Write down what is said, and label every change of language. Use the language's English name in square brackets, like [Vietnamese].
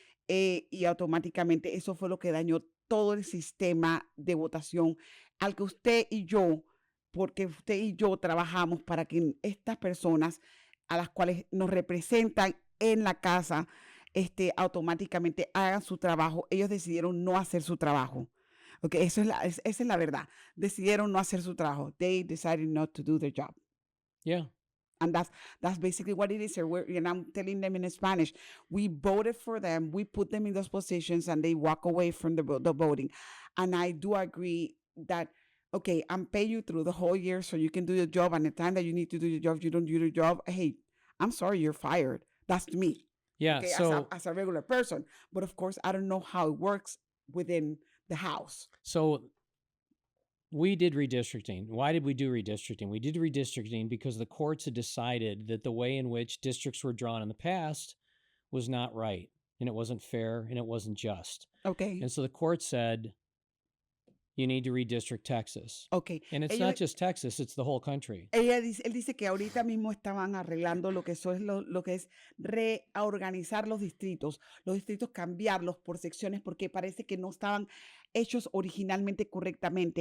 [Spanish] y automáticamente eso fue lo que dañó todo el sistema de votación al que usted y yo, porque usted y yo trabajamos para que estas personas a las cuales nos representan en la casa, automáticamente hagan su trabajo. Ellos decidieron no hacer su trabajo. Okay, esa es la verdad. Decidieron no hacer su trabajo. [English] They decided not to do their job. Yeah. And that's basically what it is here. And I'm telling them in Spanish, we voted for them, we put them in those positions, and they walk away from the voting. And I do agree that, okay, I'm paying you through the whole year so you can do your job. And the time that you need to do your job, you don't do your job. Hey, I'm sorry, you're fired. That's me. Yeah. Okay, So as a regular person. But of course, I don't know how it works within the House. So we did redistricting. Why did we do redistricting? We did redistricting because the courts had decided that the way in which districts were drawn in the past was not right, and it wasn't fair, and it wasn't just. Okay. And so the court said, you need to redistrict Texas. Okay. And it's not just Texas, it's the whole country. [Spanish] Él dice que ahorita mismo estaban arreglando lo que eso es lo que es reorganizar los distritos cambiarlos por secciones porque parece que no estaban hechos originalmente correctamente.